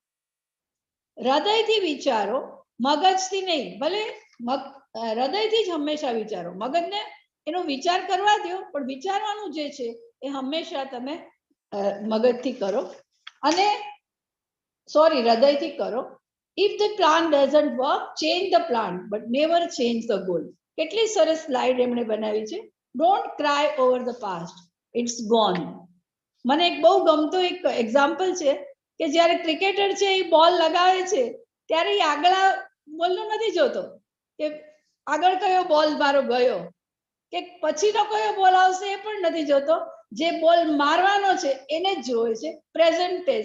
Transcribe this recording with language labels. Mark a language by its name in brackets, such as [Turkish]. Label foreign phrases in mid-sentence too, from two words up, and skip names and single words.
[Gujarati] હૃદયથી વિચારો, મગજથી નહીં. ભલે હૃદયથી જ હંમેશા વિચારો, મગજને એનો વિચાર કરવા દો, પણ વિચારવાનું જે છે એ હંમેશા તમે મગજથી કરો અને હૃદયથી કરો. [English] If the plan doesn't work, change the plan, but never change the goal. [Gujarati] કેટલી સરસ સ્લાઇડ એમણે બનાવી છે. [English] Don't cry over the past, it's gone. [Gujarati] મને એક બહુ ગમતો એક એક્ઝામ્પલ છે કે જ્યારે ક્રિકેટર છે એ બોલ લગાવે છે ત્યારે એ આગળ બોલનો નથી જોતો કે આગળ કયો બોલ મારો ગયો કે પછીનો કયો બોલ આવશે એ પણ નથી જોતો. જે બોલ મારવાનો છે એને જ જોવે છે, [English] present tense.